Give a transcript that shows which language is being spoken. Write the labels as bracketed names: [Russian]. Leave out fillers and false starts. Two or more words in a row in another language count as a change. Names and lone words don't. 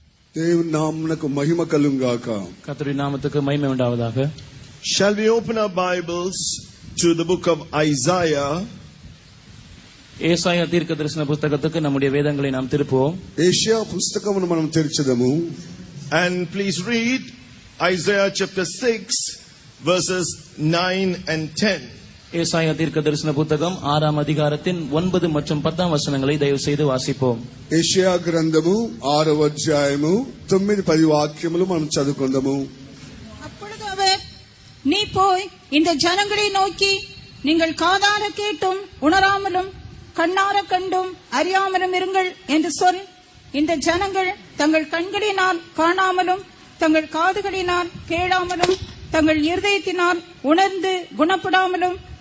[Telugu] దేవుని నామమునకు మహిమ కలుగుగాక. [Tamil] கர்த்தருடைய நாமத்துக்கு மகிமை உண்டாவதாக. [English] Shall we open our Bibles to the book of Isaiah? [Tamil] ஏசாயா தீர்க்கதரிசன புத்தகத்துக்கு நம்முடைய வேதங்களை நாம் திருப்புவோம். [Telugu] ஏசாயா புத்தகமுను మనం తెరచుదాము. [English] And please read Isaiah chapter 6 verses 9 and 10. [Tamil] ஏசாயா தீர்க்கதரிசன புத்தகம் 6ஆம் அதிகாரத்தின் 9 மற்றும் 10ஆம் வசனங்களை தயவு செய்து வாசிப்போம். [Telugu] ఏషయా గ్రంథము 6వ అధ్యాయము 9-10 వాక్యములు మనం చదువుకుందాము. [Tamil] அப்பொழுது அவர், நீ போய் இந்த ஜனங்களை நோக்கி, நீங்கள் காதார கேட்டும் உணராமலும் கண்ணார கண்டும் அறியாமலும் இருங்கள் என்று சொல். இந்த ஜனங்கள் தங்கள் கண்களினால் காணாமலும் தங்கள் காதுகளினால் கேளாமலும் தங்கள் இருதயத்தினால் உணர்ந்து குணப்படாமலும்